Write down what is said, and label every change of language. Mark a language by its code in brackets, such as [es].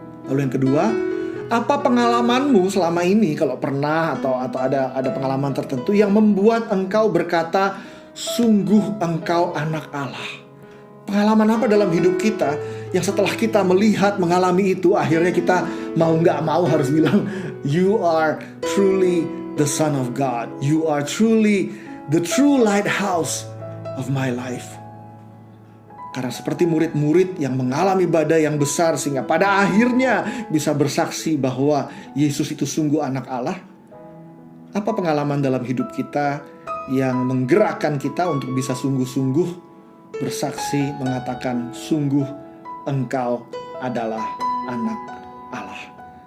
[id] Lalu yang kedua, apa pengalamanmu selama ini, kalau pernah atau ada pengalaman tertentu yang membuat engkau berkata, sungguh engkau anak Allah? Pengalaman apa dalam hidup kita yang setelah kita melihat, mengalami itu, akhirnya kita mau nggak mau harus bilang, [en] you are truly the Son of God. You are truly the true lighthouse of my life. [id] Karena seperti murid-murid yang mengalami badai yang besar sehingga pada akhirnya bisa bersaksi bahwa Yesus itu sungguh anak Allah. Apa pengalaman dalam hidup kita yang menggerakkan kita untuk bisa sungguh-sungguh bersaksi mengatakan sungguh engkau adalah anak Allah?